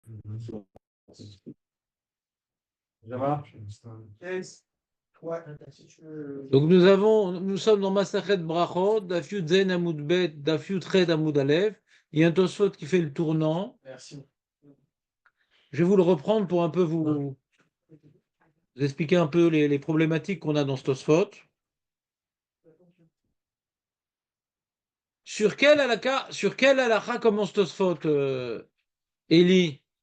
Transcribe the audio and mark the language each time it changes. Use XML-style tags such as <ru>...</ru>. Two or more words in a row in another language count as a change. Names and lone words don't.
<fr>Ça va? Donc nous sommes dans Masachet Brachot,</fr> <he>דף יוד זין עמוד בית דף יוד חית עמוד אלף.</he> <fr>Il y a un Tosfot qui fait le tournant. Merci. Je vais vous le reprendre pour un peu vous expliquer un peu les problématiques qu'on a dans ce Tosfot. Sur quel halakha commence Tosfot, Eli?</fr>